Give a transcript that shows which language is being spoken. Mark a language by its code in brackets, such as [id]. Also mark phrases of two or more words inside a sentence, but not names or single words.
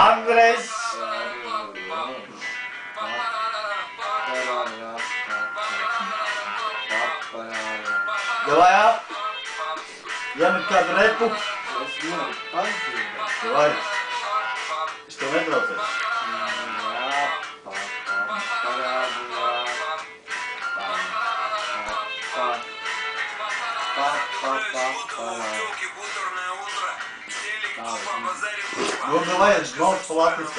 [ru] Andres! Давай, а? [lv] Iemet kādu repu. [ru] Давай. [lv] Что netraucēs? Nu, давай, žmogs pa latviskam.